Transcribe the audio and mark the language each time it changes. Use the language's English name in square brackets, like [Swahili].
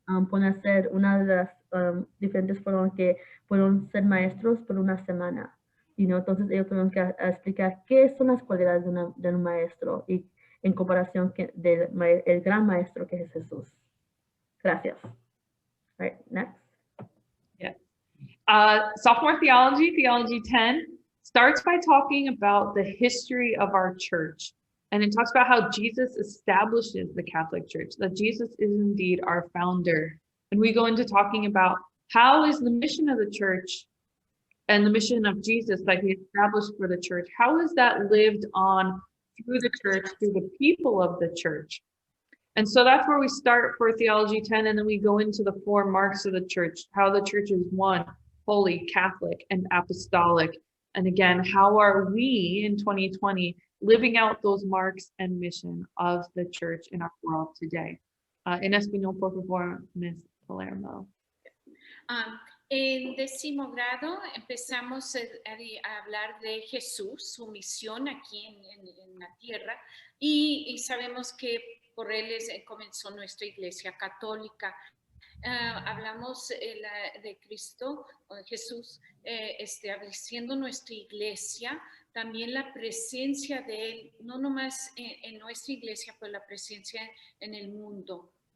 [Spanish] Pueden hacer una de las diferentes formas que pueden ser maestros por una semana. Entonces ellos tienen que explicar qué son las cualidades de un maestro y en comparación del el gran maestro que es Jesús. Gracias. [English] All right, next. Yeah. Sophomore theology, Theology 10, starts by talking about the history of our church. And it talks about how Jesus establishes the Catholic Church, that Jesus is indeed our founder. And we go into talking about how is the mission of the church and the mission of Jesus that he established for the church, how is that lived on through the church, through the people of the church? And so that's where we start for Theology 10, and then we go into the 4 marks of the church, how the church is one, holy, Catholic, and apostolic. And again, how are we in 2020 living out those marks and mission of the church in our world today? [Spanish] En español, por favor, Ms. Palermo. En 10º grado empezamos a hablar de Jesús, su misión aquí en la tierra, y sabemos que por él comenzó nuestra iglesia católica. Hablamos de Cristo, Jesús, estableciendo nuestra iglesia, también la presencia de él, no nomás en nuestra iglesia, pero la presencia en el mundo.